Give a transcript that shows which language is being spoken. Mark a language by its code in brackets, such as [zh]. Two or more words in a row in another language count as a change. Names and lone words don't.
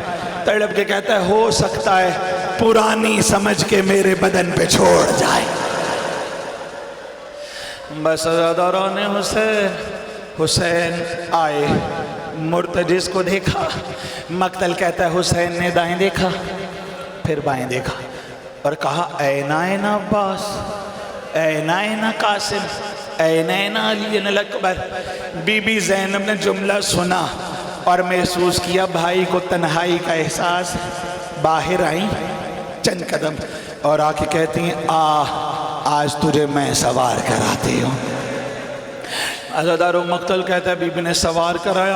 [ur] تڑپ کے کہتا ہے ہو سکتا ہے پرانی سمجھ کے میرے بدن پہ چھوڑ جائے. بس عزاداران حسین آئے، مرتجز کو دیکھا. مقتل کہتا ہے حسین نے دائیں دیکھا پھر بائیں دیکھا اور کہا [ar] این این عباس، این این قاسم، این این علی الاکبر. [ur] بی بی زینب نے جملہ سنا اور محسوس کیا بھائی کو تنہائی کا احساس. باہر آئیں چند قدم اور آ کے کہتی ہیں آج تجھے میں سوار کراتی ہوں. عزادارو مقتل کہتا ہے بی بی نے سوار کرایا.